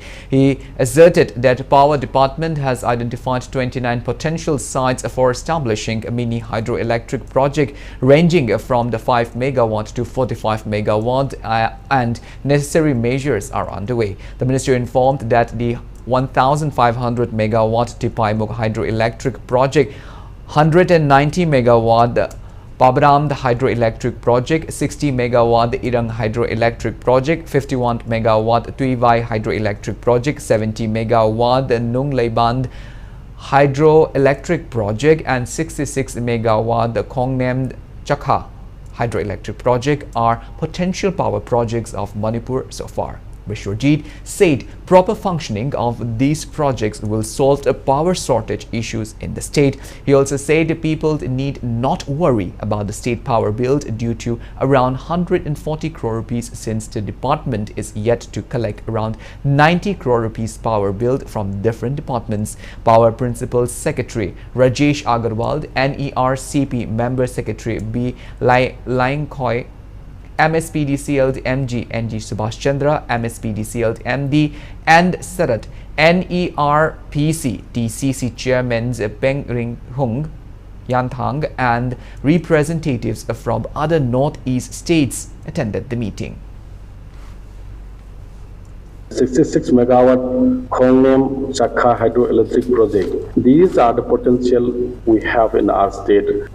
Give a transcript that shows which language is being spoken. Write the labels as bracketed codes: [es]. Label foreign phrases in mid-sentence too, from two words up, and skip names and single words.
[en] He asserted that Power Department has identified 29 potential sites for establishing a mini hydroelectric project ranging from the 5 megawatt to 45 megawatt and necessary measures are underway. The minister informed that the 1,500 megawatt Tipaimuk hydroelectric project, 190 megawatt Pabaram hydroelectric project, 60 megawatt Irang hydroelectric project, 51 megawatt Tuivai hydroelectric project, 70 megawatt Nungleiband hydroelectric project and 66 megawatt the Kongnem Chakha hydroelectric project are potential power projects of Manipur so far. Vishwarjit said proper functioning of these projects will solve the power shortage issues in the state. He also said people need not worry about the state power bill due to around 140 crore rupees since the department is yet to collect around 90 crore rupees power bill from different departments. Power Principal Secretary Rajesh Agarwal, NERCP Member Secretary B. Laingkoi, MSPDCL MG NG Subhash Chandra, MSPDCL MD and Sarat, NERPC TCC Chairmen Peng Ring Hung, Yanthang and representatives from other northeast states attended the meeting. 66 megawatt Kongnem Chakha hydroelectric project. These are the potential we have in our state.